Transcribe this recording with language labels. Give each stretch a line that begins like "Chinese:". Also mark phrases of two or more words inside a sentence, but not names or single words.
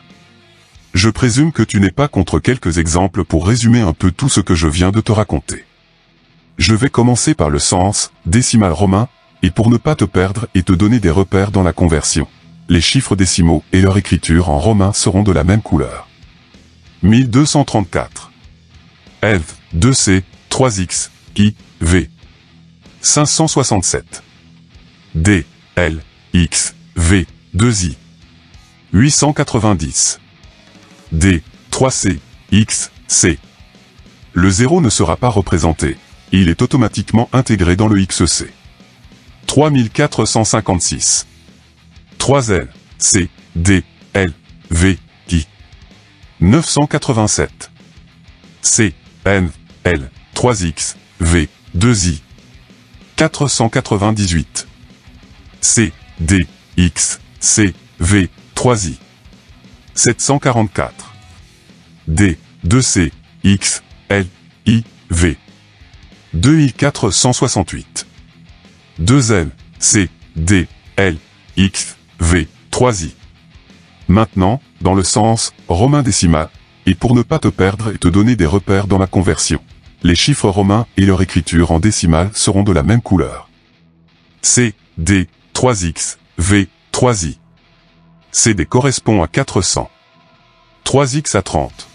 French: Je présume que tu n'es pas contre quelques exemples pour résumer un peu tout ce que je viens de te raconter. Je vais commencer par le sens décimal romain, et pour ne pas te perdre et te donner des repères dans la conversion, les chiffres décimaux et leur écriture en romain seront de la même couleur. 1234. F, 2C, 3X, I, V. 567. D, L, X, V, 2I. 890. D, 3C, X, C. Le 0 ne sera pas représenté, il est automatiquement intégré dans le XC. 3456. 3L, C, D, L, V, I. 987. C, N, L, 3X, V, 2I. 498. C, D, X, C, V, 3I. 744. D, 2C, X, L, I, V. 2468. 2L, C, D, L, X, V, 3I. Maintenant, dans le sens romain décimal, et pour ne pas te perdre et te donner des repères dans la conversion, les chiffres romains et leur écriture en décimale seront de la même couleur. C, D, 3X, V, 3I. CD correspond à 400. 3X à 30.